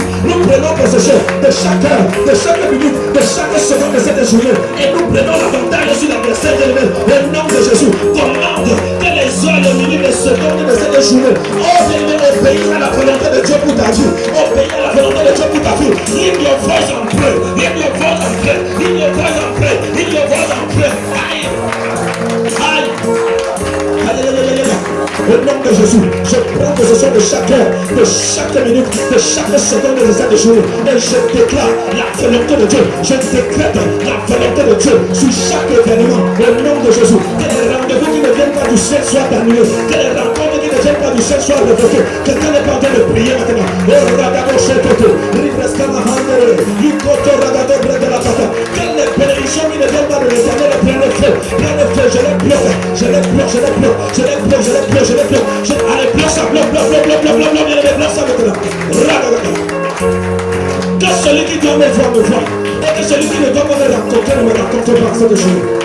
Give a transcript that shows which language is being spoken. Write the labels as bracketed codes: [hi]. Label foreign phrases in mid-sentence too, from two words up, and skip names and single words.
[fr] Nous prenons possession de chaque heure, de chaque minute, de chaque seconde de cette journée. Et nous prenons l'avantage sur l'adversaire de l'humain. Au nom de Jésus, commande que les heures, les minutes, les secondes de cette journée, oh bien aimé, obéis à la volonté de Dieu pour ta vie. Obéis à la volonté de Dieu pour ta vie. [en] Lift your voice and pray. Lift your voice and pray. Lift your voice and pray. Lift your voice and pray. Aïe. Aïe. [fr] Au nom de Jésus, je prends possession de chaque heure, de chaque minute, de chaque seconde de cette journée. Et je déclare la volonté de Dieu. Je décrète la volonté de Dieu sur chaque événement. Au nom de Jésus, que les rendez-vous qui ne viennent pas du ciel soient annulés. Que les rencontres qui ne viennent pas du ciel soient révoquées. Quelqu'un n'est pas en train de prier maintenant. Oh, ragado shekoto, ribreska mahandere, yikoto ragado bregalakata. Que les bénédictions qui ne viennent pas de l'éternel prennent le feu. Prennent le feu, je les bloque, je les bloque, je les bloque, je les bloque, je les bloque, je les bloque. Allez, bloque ça, bloque, bloque, bloque, bloque, bloque, bloque, bloque, bloque ça maintenant. Ragado. Que celui qui doit me voir, me voit. Et que celui qui ne doit pas me raconter, ne me raconte pas cette journée.